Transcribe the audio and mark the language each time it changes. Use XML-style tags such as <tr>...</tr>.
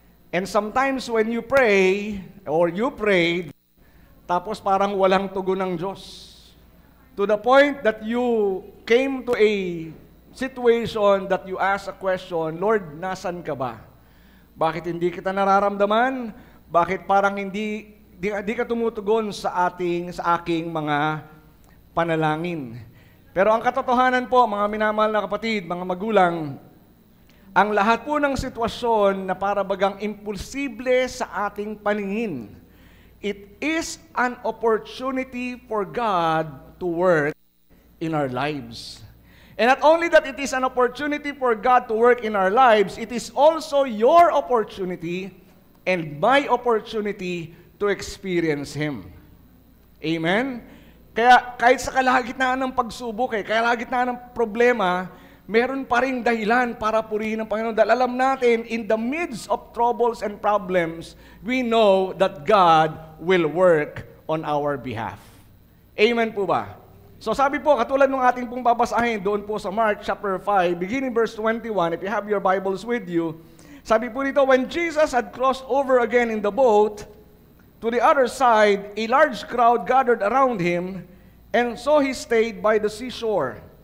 <en>And sometimes when you pray, or you prayed,</en> <tl>tapos parang walang tugon ng Diyos.</tl> <en>To the point that you came to a situation that you ask a question, Lord,</en> <tl>nasan ka ba? Bakit hindi kita nararamdaman? Bakit parang hindi ka tumutugon sa aking mga panalangin? Pero ang katotohanan po, mga minamahal na kapatid, mga magulang, ang lahat po ng sitwasyon na para bagang impulsible sa ating paningin,</tl> <en>it is an opportunity for God to work in our lives. And not only that it is an opportunity for God to work in our lives, it is also your opportunity and my opportunity to experience Him. Amen?</en> <tl>Kaya kahit sa kalagitnaan ng pagsubok, kalagitnaan ng problema, meron pa ring dahilan para purihin ang Panginoon. Dahil alam natin,</tl> <en>in the midst of troubles and problems, we know that God will work on our behalf. Amen</en> <tl>po ba? So sabi po, katulad ng ating pong babasahin doon po sa</tl> <en>Mark chapter 5, beginning verse 21, if you have your Bibles with you,</en> <tl>sabi po dito,</tl> <en>when Jesus had crossed over again in the boat to the other side, a large crowd gathered around him, and so he stayed by the seashore.</en>